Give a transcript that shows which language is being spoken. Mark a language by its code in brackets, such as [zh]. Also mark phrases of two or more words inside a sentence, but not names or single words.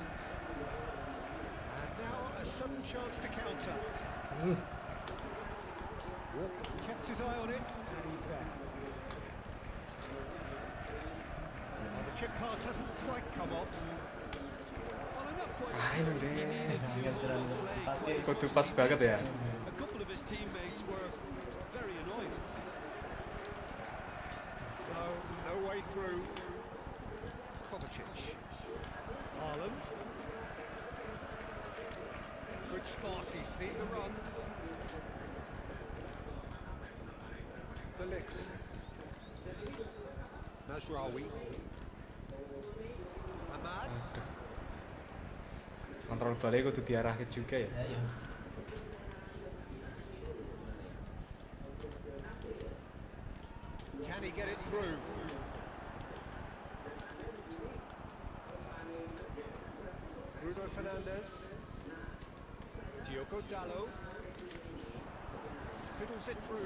[en] And now a sudden chance to counter. Walker kept his eye on it, and he's there. Well, the chip pass hasn't quite come off. Well, I'm not quite sure if he needed to play. [jv] Kudu pas banget ya. [en] A couple of his teammates were very annoyed. No way through. Kovacic. Haaland. Good spot, he's seen the run. De Ligt. Mazraoui. Ahmad. [jv] Aduh. Kontrol balik kudu diarahke juga ya. [id] Ya, iya. [en] Can he get it through? Bruno Fernandes. Diogo Dallo. Fiddles it through.